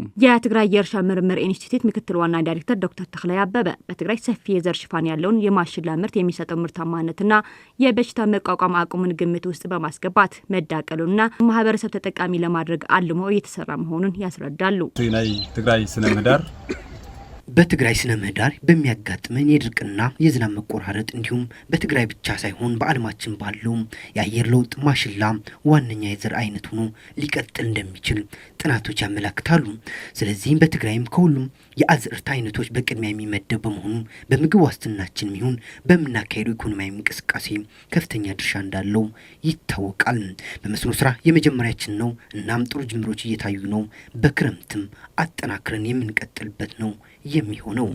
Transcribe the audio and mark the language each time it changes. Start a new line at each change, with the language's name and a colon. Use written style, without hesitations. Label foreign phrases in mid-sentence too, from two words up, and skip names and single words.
Amharic: የትግራይ የእርሻ ምርምር ኢንስቲትዩት ምክትል ዋና ዳይሬክተር ዶክተር ተክላይ አበበ በትግራይ ሰፊ የዘር ሽፋን ያለውን የማሽላ ምርት የሚሰጠው ምርታማነትና የበሽታ መቋቋም አቅሙን ግምት ውስጥ በማስገባት መዳቀሉና ማህበረሰብ ተጠቃሚ ለማድረግ አልሞ እየተሰራ መሆኑን ያስረዳሉ።
Tigrinya: ናይ ትግራይ ስነ ምህዳር
Amharic: በትግራይ ስነ ምህዳር በሚያጋጥመን የድርቅና የዝናብ መቆራረጥ እንዲሁም በትግራይ ብቻ ሳይሆን በዓለማችን ባለው የአየር ለውጥ ማሽላ ዋነኛ የዘር አይነት ሆኖ ሊቀጥል እንደሚችል ጥናቶች ያመለክታሉ። ስለዚህም በትግራይም ከሁሉም የአዝርዕት አይነቶች በቅድሚያ የሚመደብ በመሆኑ በምግብ ዋስትናችን ይሁን በምናካሄደው ኢኮኖሚያዊ እንቅስቃሴ ከፍተኛ ድርሻ እንዳለው ይታወቃል። በመስኖ ስራ የመጀመሪያችን ነው። እናም ጥሩ ጅምሮች እየታዩ ነው። በክረምትም አጠናክረን የምንቀጥልበት ነው የሚሆነው።